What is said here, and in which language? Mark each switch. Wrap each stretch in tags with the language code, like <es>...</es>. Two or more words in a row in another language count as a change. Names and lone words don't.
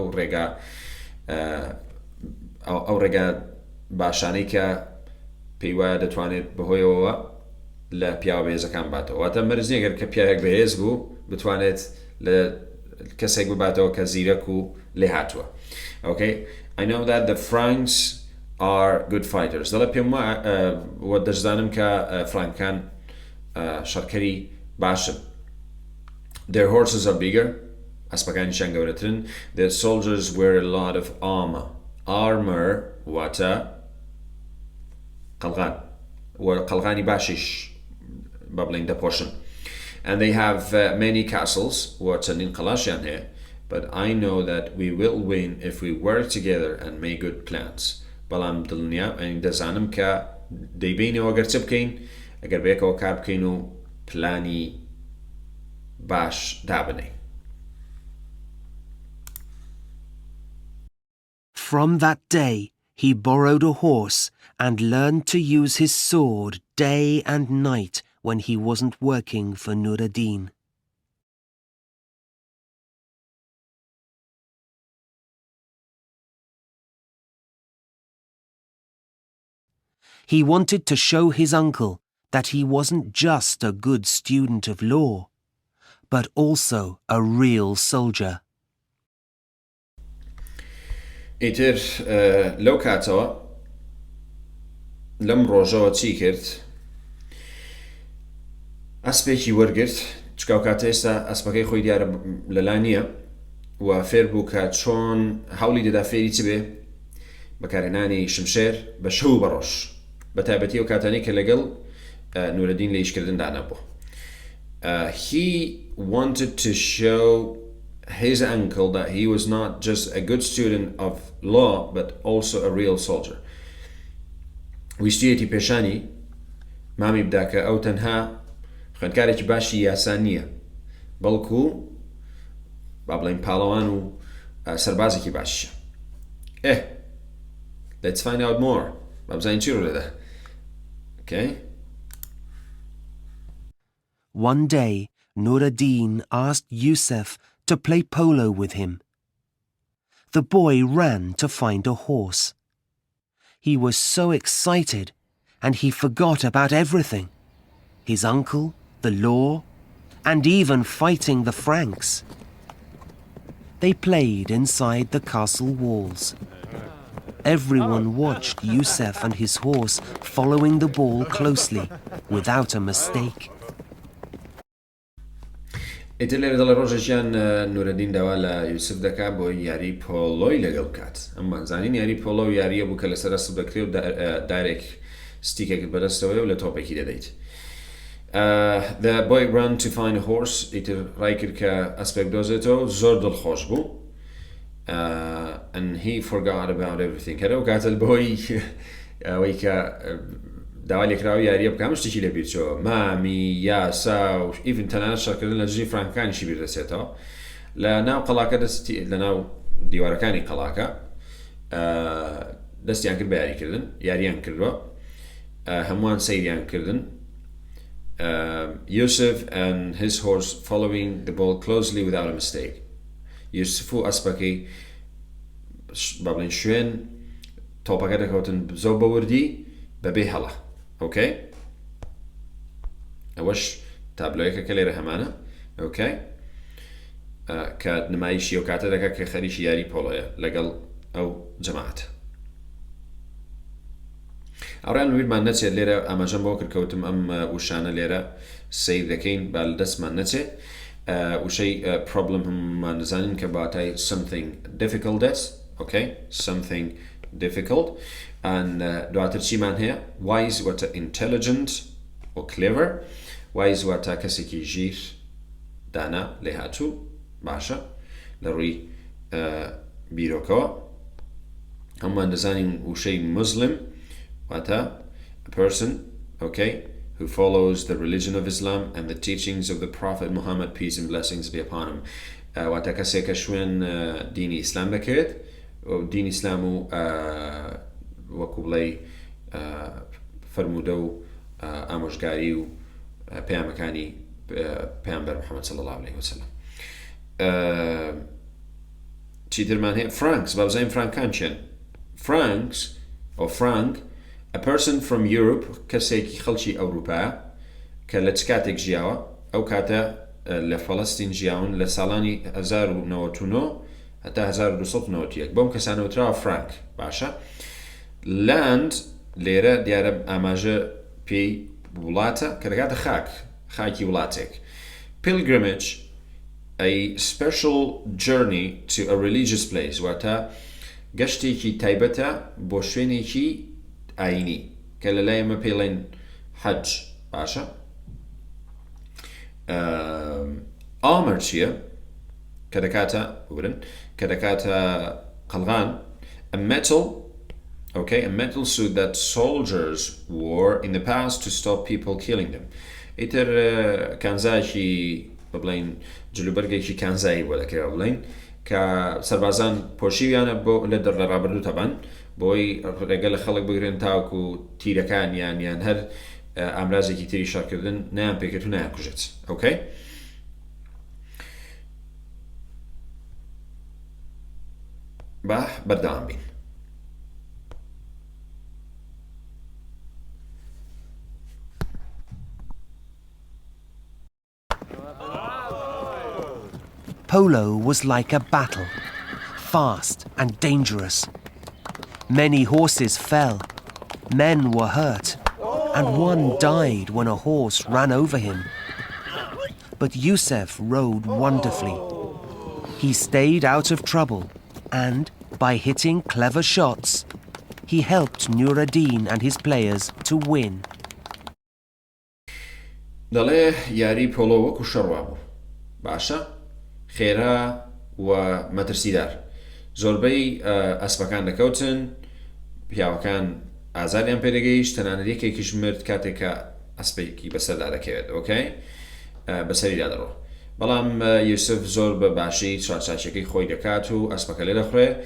<ckb>ئەو ڕێگا باشانەی کە پێی وایە دەتوانێت بەهۆیەوە لە پیاوە بەهێزەکان باتەوە واتە مەرج نییە گەر کە پیاوێک بەهێز بوو بتوانێت لە کەسێک بباتەوە کە زیرەک و لێ هاتووە.</ckb> <en>Okay, I know that the Franks are good fighters.</en> <ckb>دەڵێ پێم وە دەشزانم کە فرانکان شەڕکەری باشن</ckb> <en>Their horses are bigger.</en> <ckb>ئەسپەکانیشان گەورەترن.</ckb> <en>Their soldiers wear a lot of armor.</en> <ckb>Armor واتە قەڵغان. قەڵغانی باشیش با بڵێن دەپۆشن.</ckb> <en>And they have many castles</en> <ckb>وچەندین قەڵاشیان هەیە.</ckb> <en>But I know that we will win if we work together and make good plans.</en> <ckb>بەڵام دەزانم کە دەیبینەوە ئەگەر چ بکەین ئەگەر بەیەکەوە کار بکەین و پلانی باش دابنێین.</ckb> <en>From that day, he borrowed a horse and learned to use his sword day and night when he wasn't working for Nur ad-Din. He wanted to show his uncle that he wasn't just a good student of law, but also a real soldier.</en> <ckb>ئیتر لەو کاتەوە لەم ڕۆژەوە چی کرد؟ ئەسپێکی وەرگرت چکاو کاتە ئێستا ئەسپەکەی خۆی دیارە لەلا نییە و فێر بوو کە چۆن هەوڵی دەدا فێری چ بێ بەکارهێنانی شمشێر بە شەو بەڕۆژ بە تایبەتی ئەو کاتانەی کە لەگەڵ نورەدین لە ئیشکردندا نەبوو.</ckb> <en>He wanted to show his uncle that he was not just a good student of law but also a real soldier.</en> <ckb>ویستویەتی پێشانی مامی بدا کە ئەو تەنها خوێندکارێکی باشی یاسا نییە بەڵکو با بڵێن پاڵەوان و سەربازێکی باشیە.</ckb> <en>Let's find out more.</en> <ckb>با بزانین چی ڕوو دەدا.</ckb> <en>Okay? One day, Nur ad-Din asked Yusuf to play polo with him. The boy ran to find a horse. He was so excited, and he forgot about everything. His uncle, the law, and even fighting the Franks. They played inside the castle walls. Everyone watched Yusuf and his horse following the ball closely, without a mistake.</en> <ckb>ئیتر لێرە دەڵێ ڕۆژێکیان نورەدین داوا لە یوسف دەکا بۆ یاری پۆلۆی لەگەڵ بکات. ئەممان زانین یاری پۆلۆ و یاریە بوو کە لەسەر ئەسپ دەکرێ و دایرێک ستیکێکت بەدەستەوەی و لە تۆپێکی دەدەیت.</ckb> <en>The boy ran to find a horse.</en> <ckb>ئیتر ڕای کرد کە ئەسپێک دۆزێتەوە زۆر دڵخۆش بوو.</ckb> <en>And he forgot about everything.</en> <ckb>کە لەو کاتە بۆی ئەوەی کە داوا لێکراوە یاریە بکەم شتێکی لەبیر چۆ مامی یاسا و ئیڤن تەنانەت شەڕکردن لە ژی فرانکانیشی بیر دەچێتەوە لە ناو قەڵاکە لە ناو دیوارەکانی قەڵاکە دەستیان کرد بە یاریکردن یاریان کردووە هەمووان سەیریان کردن.</ckb> <en>Yusuf and his horse following the ball closely without a mistake.</en> <ckb>Yusuf و ئەسپەکەی با بڵێن شوێن تۆپەکە دەکەوتن زۆر بەوردی بەبێ هەڵە.</ckb> <en>Okay?</en> <ckb>ئەوەش تابلۆیەکە کە لێرە هەمانە.</ckb> <en>Okay?</en> <ckb>کە نمایشی ئەو کاتە دەکات کە خەریکی یاری پۆلۆیە لەگەڵ ئەو جەماعەتە. ئەوڕیان بیرمان نەچێت لێرە ئاماژەم بۆ کرد کەوتم ئەم وشانە لێرە سەیر دەکەین با لە دەستمان نەچێت. وشەی پرۆبلم هەممان دەزانین کە باتای</ckb> <en>something difficult</en> <ckb>دەست. Okay?</ckb> <en>Something difficult. And</en> <ckb>دواتر چیمان هەیە</ckb> <en>wise واتە intelligent or clever.</en> <ckb>Wise واتە کەسێکی ژیر دانا لێ هاتوو باشە لە ڕووی بیرۆکەوە. هەمومان دەزانین وشەی مسلم واتە</ckb> <en>a person, okay, who follows the religion of Islam and the teachings of the Prophet Muhammad, peace and blessings be upon him.</en> <ckb>واتە کەسێک کە شوێن دینی ئیسلام دەکرێت و دینی ئیسلام و وەکو بڵێ فەرموودە و ئامۆژگاری و پەیامەکانی پەیامبەر محەممەد</ckb> <ar>صلی الله عليه وسلم.</ar> <ckb>چیترمان هەیە فرانکس با بزانین فرانکان چێن.</ckb> <en>Franks or Frank, a person from Europe</en> <ckb>کەسێکی خەڵکی ئەوروپا کە لە چ کاتێک ژیاوە ئەو کاتە لە فەڵەستین ژیاون لە ساڵانی 1999 هەتا 1291 بۆم کەسانەوتراوە فرانک باشە. land لێرە دیارە ئاماژە پێی وڵاتە کە دەکاتە خاکی وڵاتێک.</ckb> <en>pilgrimage a special journey to a religious place</en> <ckb>واتە گەشتێکی تایبەتە بۆ شوێنێکی ئاینی کە لەلای ئەمە پێڵێن حەج باشە ئامر چییە کە دەکاتە ببرن کە دەکاتە قەلغان</ckb> <en>a metal suit that soldiers wore in the past to stop people killing them</en> <ckb>ئیتر کانزایکی بڵین جلوبەرگێکی کانزایی بۆ دەکرێت بڵین کە سەربازان پۆشیویانە بۆ لە ڕابردوو تەبەن بۆی ڕێگە لە خەڵک بگرن تاوکو تیرەکانیان یان هەر ئامرازێکی تری شارکردن نایان پێکرد و نایان کوژێت ئۆکەی با بەردەوام بین</ckb> <en>Polo was like a battle, fast and dangerous. Many horses fell, men were hurt, and one died when a horse ran over him. But Yusuf rode wonderfully. He stayed out of trouble, and by hitting clever shots, he helped Nuruddin and his players to win.</en> <ckb>دەڵێ یاری پۆلۆ وەکو شەڕوا بوو باشە خێرا و مەترسیدار زۆربەی ئەسپەکان دەکەوتن پیاوەکان ئازاریان پێدەگەیشت تەنانەت یەکێکیش مرد کاتێککە ئەسپێکی بەسەردا دەکەوێت ئۆکەی بەسەریدا دەڕۆ بەڵام یوسف زۆر بە باشی چوارچاکیەکەی خۆی دەکات و ئەسپەکە لێ دەخڕێ</ckb>